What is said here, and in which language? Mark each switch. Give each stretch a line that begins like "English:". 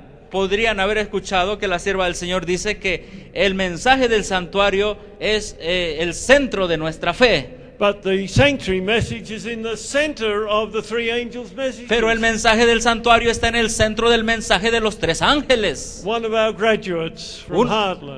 Spanish: podrían haber escuchado que la sierva del Señor dice que el mensaje del santuario es el centro de nuestra fe.
English: But the sanctuary message is in the center of the three angels' messages.
Spanish: Pero el mensaje del santuario está en el centro del mensaje de los tres ángeles.
English: One of our graduates from Heartland,